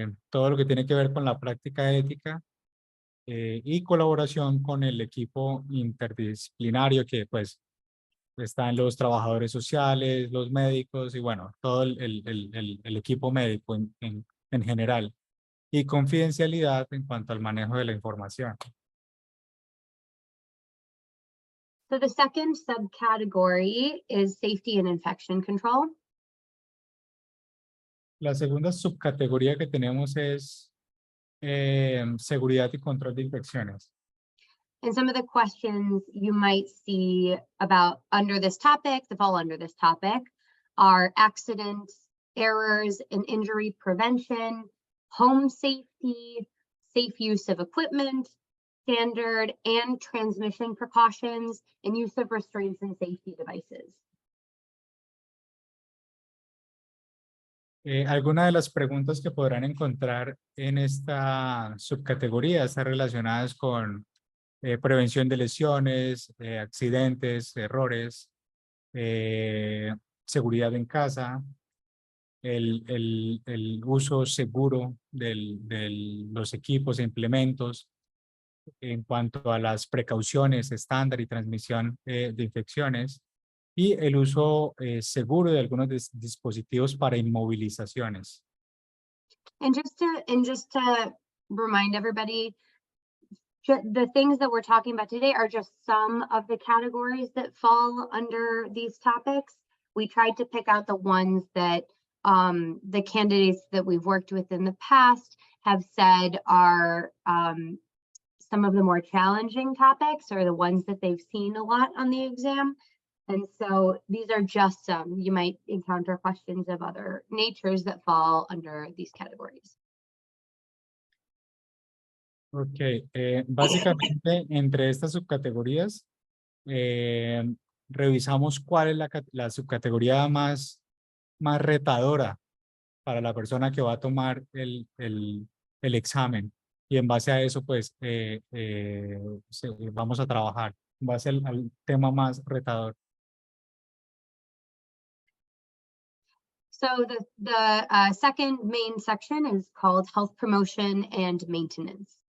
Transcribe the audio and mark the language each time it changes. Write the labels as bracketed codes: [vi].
[es] todo lo que tiene que ver con la práctica ética y colaboración con el equipo interdisciplinario que pues están los trabajadores sociales, los médicos y bueno, todo el equipo médico en general. Y confidencialidad en cuanto al manejo de la información. [en] So the second subcategory is safety and infection control. [es] La segunda subcategoría que tenemos es seguridad y control de infecciones. [en] And some of the questions you might see about under this topic, that fall under this topic, are accidents, errors and injury prevention, home safety, safe use of equipment, standard and transmission precautions, and use of restraints and safety devices. [es] Algunas de las preguntas que podrán encontrar en esta subcategoría están relacionadas con prevención de lesiones, accidentes, errores, seguridad en casa, el uso seguro de los equipos e implementos en cuanto a las precauciones estándar y transmisión de infecciones, y el uso seguro de algunos dispositivos para inmovilizaciones. [en] And just to remind everybody, the things that we're talking about today are just some of the categories that fall under these topics. We tried to pick out the ones that the candidates that we've worked with in the past have said are some of the more challenging topics, or the ones that they've seen a lot on the exam. And so these are just some. You might encounter questions of other natures that fall under these categories. [es] Ok, básicamente entre estas subcategorías revisamos cuál es la subcategoría más retadora para la persona que va a tomar el examen, y en base a eso pues vamos a trabajar en base al tema más retador. [en] So the second main section is called Health Promotion and Maintenance.